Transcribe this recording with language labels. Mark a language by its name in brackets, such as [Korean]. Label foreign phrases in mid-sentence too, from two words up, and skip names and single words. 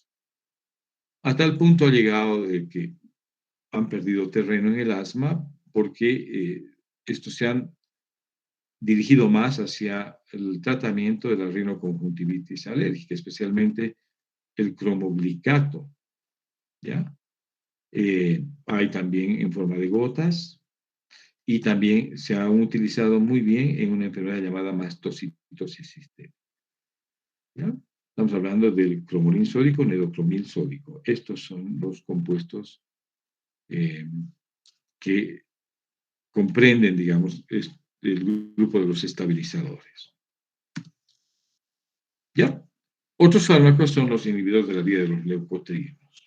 [Spanish] A tal punto ha llegado de que han perdido terreno en el asma porque estos se han dirigido más hacia el tratamiento de la rinoconjuntivitis alérgica, especialmente el cromoglicato, ¿ya? Hay también en forma de gotas y también se han utilizado muy bien en una enfermedad llamada mastocitosis sistémica, ¿ya? Estamos hablando del cromolín sódico, nedocromil sódico. Estos son los compuestos eh, que comprenden, digamos, el grupo de los estabilizadores. ¿Ya? Otros fármacos son los inhibidores de la vía de los leucotrienos.